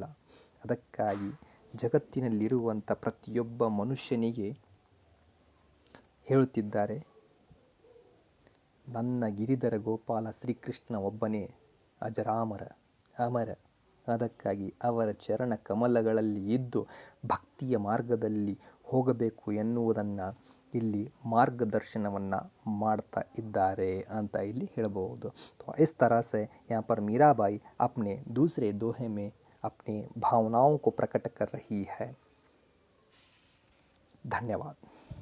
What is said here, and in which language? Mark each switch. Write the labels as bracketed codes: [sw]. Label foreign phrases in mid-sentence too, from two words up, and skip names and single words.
[kn] ಅದಕ್ಕಾಗಿ ಜಗತ್ತಿನಲ್ಲಿರುವಂಥ ಪ್ರತಿಯೊಬ್ಬ ಮನುಷ್ಯನಿಗೆ ಹೇಳುತ್ತಿದ್ದಾರೆ, ನನ್ನ ಗಿರಿಧರ ಗೋಪಾಲ ಶ್ರೀಕೃಷ್ಣ ಒಬ್ಬನೇ ಅಜರಾಮರ ಅಮರ. ಅದಕ್ಕಾಗಿ ಅವರ ಚರಣ ಕಮಲಗಳಲ್ಲಿ ಇದ್ದು ಭಕ್ತಿಯ ಮಾರ್ಗದಲ್ಲಿ ಹೋಗಬೇಕು ಎನ್ನುವುದನ್ನು ಇಲ್ಲಿ ಮಾರ್ಗದರ್ಶನವನ್ನು ಮಾಡ್ತಾ ಇದ್ದಾರೆ ಅಂತ ಇಲ್ಲಿ ಹೇಳಬಹುದು. [hi] तो इस तरह से यहाँ पर मीराबाई अपने दूसरे दोहे में अपनी भावनाओं को प्रकट कर रही है. धन्यवाद.